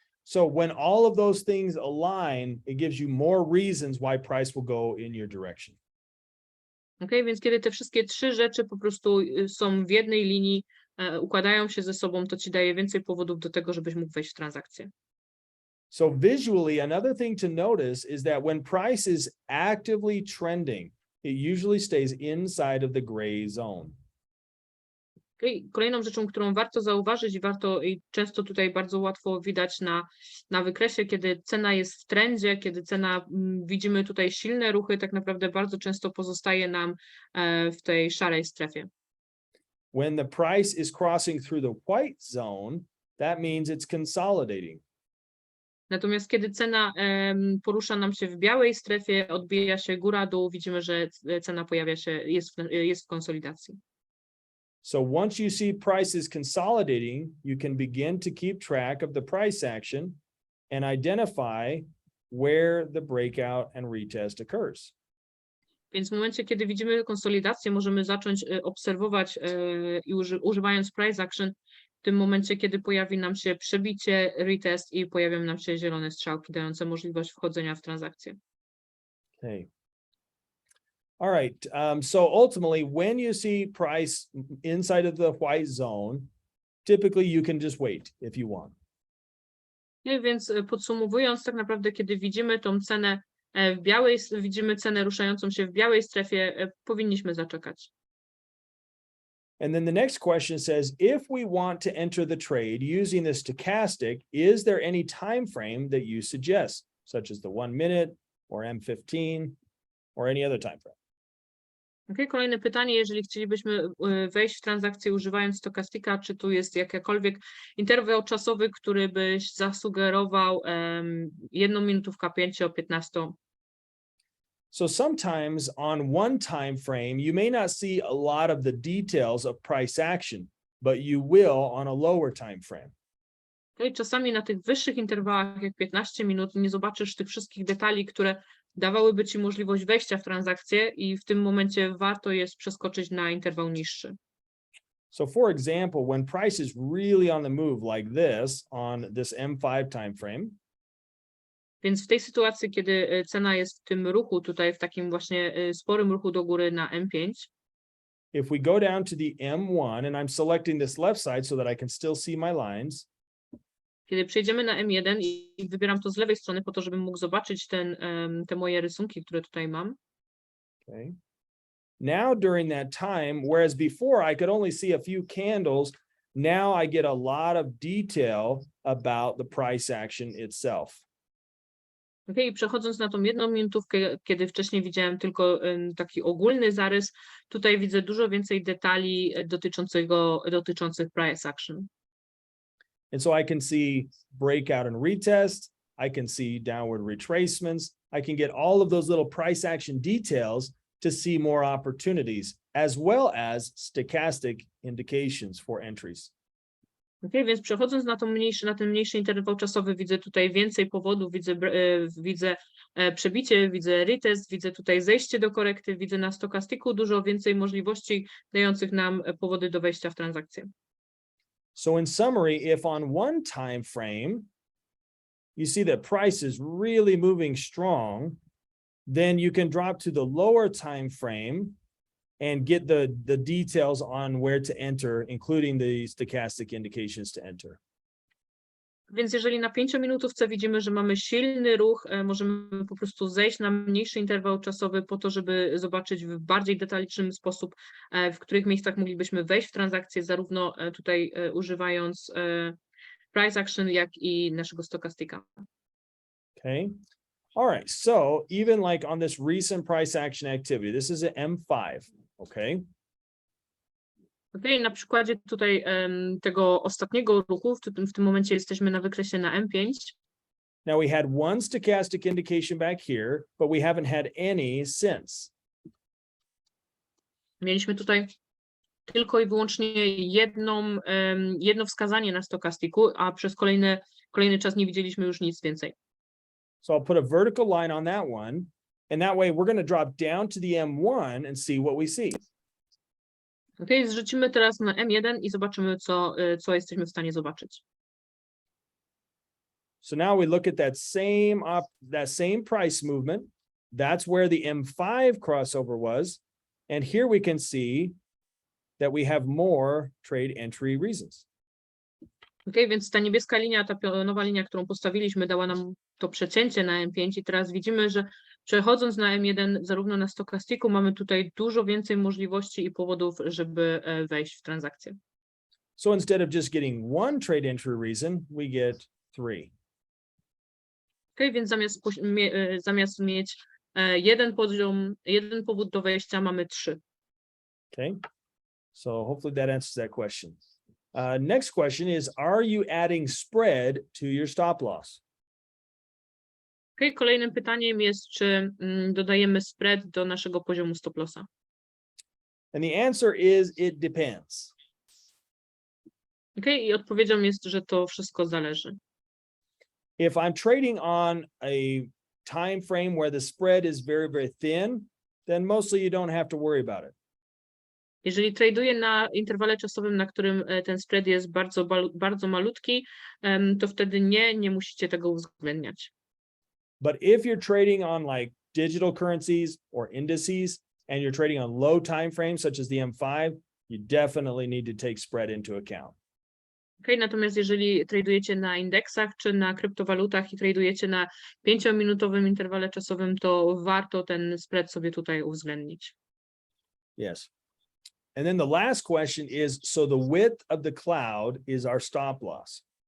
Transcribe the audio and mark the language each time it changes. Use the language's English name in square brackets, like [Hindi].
[English] So when all of those things align, it gives you more reasons why price will go in your direction. Okay? [Polish] Więc kiedy te wszystkie 3 rzeczy po prostu są w jednej linii, układają się ze sobą, to ci daje więcej powodów do tego, żebyś mógł wejść w transakcję. [English] So visually, another thing to notice is that when price is actively trending, it usually stays inside of the gray zone. Okay? [Polish] Kolejną rzeczą, którą warto zauważyć i często tutaj bardzo łatwo widać na wykresie, kiedy cena jest w trendzie, kiedy widzimy tutaj silne ruchy, tak naprawdę bardzo często pozostaje nam w tej szarej strefie. [English] When the price is crossing through the white zone, that means it's consolidating. [Polish] Natomiast kiedy cena porusza nam się w białej strefie, odbija się góra-dół, widzimy, że cena jest w konsolidacji. [English] So once you see prices consolidating, you can begin to keep track of the price action and identify where the breakout and retest occurs. [Polish] Więc w momencie, kiedy widzimy konsolidację, możemy zacząć obserwować i używając price action, w tym momencie, kiedy pojawi nam się przebicie, retest i pojawią nam się zielone strzałki, dające możliwość wchodzenia w transakcję. [English] Okay. All right. So ultimately, when you see price inside of the white zone, typically you can just wait if you want. [Polish] Więc podsumowując, tak naprawdę, kiedy widzimy tą cenę widzimy cenę ruszającą się w białej strefie, powinniśmy zaczekać. [English] And then the next question says, if we want to enter the trade using the stochastic, is there any time frame that you suggest, such as the 1 minute or M15 or any other time frame? [Polish] Okay, kolejne pytanie, jeżeli chcielibyśmy wejść w transakcję używając Stochastica, czy tu jest jakikolwiek interwał czasowy, który byś zasugerował 1 minutówka 5-15? [English] So sometimes on one time frame, you may not see a lot of the details of price action, but you will on a lower time frame. [Polish] Okay, czasami na tych wyższych interwałach, jak 15 minut, nie zobaczysz tych wszystkich detali, które dawałyby ci możliwość wejścia w transakcję i w tym momencie warto jest przeskoczyć na interwał niższy. [English] So for example, when price is really on the move like this on this M5 time frame, [Polish] więc w tej sytuacji, kiedy cena jest w tym ruchu, tutaj w takim właśnie sporym ruchu do góry na M5, [English] if we go down to the M1 and I'm selecting this left side so that I can still see my lines, [Polish] kiedy przejdziemy na M1 i wybieram to z lewej strony po to, żebym mógł zobaczyć te moje rysunki, które tutaj mam. [English] okay. Now during that time, whereas before I could only see a few candles, now I get a lot of detail about the price action itself. [Polish] Okay, przechodząc na tą 1 minutówkę, kiedy wcześniej widziałem tylko taki ogólny zarys, tutaj widzę dużo więcej detali dotyczących price action. [English] And so I can see breakout and retest. I can see downward retracements. I can get all of those little price action details to see more opportunities, as well as stochastic indications for entries. [Polish] Okay, więc przechodząc na ten mniejszy interwał czasowy, widzę tutaj więcej powodów, widzę przebicie, widzę retest, widzę tutaj zejście do korekty, widzę na stokastyku dużo więcej możliwości dających nam powody do wejścia w transakcję. [English] So in summary, if on one time frame, you see that price is really moving strong, then you can drop to the lower time frame and get the details on where to enter, including the stochastic indications to enter. [Polish] Więc jeżeli na 5-minutówce widzimy, że mamy silny ruch, możemy po prostu zejść na mniejszy interwał czasowy po to, żeby zobaczyć w bardziej detalicznym sposób, w których miejscach moglibyśmy wejść w transakcję, zarówno tutaj używając price action, jak i naszego stokastyka. [English] Okay. All right. So even like on this recent price action activity, this is an M5. Okay. [Polish] Okay, na przykładzie tutaj tego ostatniego ruchu, w tym momencie jesteśmy na wykresie na M5. [English] Now we had one stochastic indication back here, but we haven't had any since. [Polish] Mieliśmy tutaj tylko i wyłącznie jedno wskazanie na stokastyku, a przez kolejny czas nie widzieliśmy już nic więcej. [English] So I'll put a vertical line on that one, and that way we're going to drop down to the M1 and see what we see. [Polish] Okay, zrzucimy teraz na M1 i zobaczymy, co jesteśmy w stanie zobaczyć. [English] So now we look at that same price movement. That's where the M5 crossover was. And here we can see that we have more trade entry reasons. [Polish] Okay, więc ta niebieska linia, ta pionowa linia, którą postawiliśmy, dała nam to przecięcie na M5 i teraz widzimy, że przechodząc na M1, zarówno na stokastyku, mamy tutaj dużo więcej możliwości i powodów, żeby wejść w transakcję. [English] So instead of just getting one trade entry reason, we get 3. [Polish] Okay, więc zamiast mieć jeden powód do wejścia, mamy 3. [English] Okay. So hopefully that answers that question. Next question is, are you adding spread to your stop loss? [Polish] Okay, kolejnym pytaniem jest, czy dodajemy spread do naszego poziomu stop lossa. [English] And the answer is, it depends. [Polish] Okay, i odpowiedzią jest, że to wszystko zależy. [English] If I'm trading on a time frame where the spread is very, very thin, then mostly you don't have to worry about it. [Polish] Jeżeli traduję na interwale czasowym, na którym ten spread jest bardzo malutki, to wtedy nie musicie tego uwzględniać. [English] But if you're trading on like digital currencies or indices and you're trading on low time frames such as the M5, you definitely need to take spread into account. [Polish] Okay, natomiast jeżeli tradujecie na indeksach czy na kryptowalutach i tradujecie na 5-minutowym interwale czasowym, to warto ten spread sobie tutaj uwzględnić. [English] Yes. And then the last question is, so the width of the cloud is our stop loss.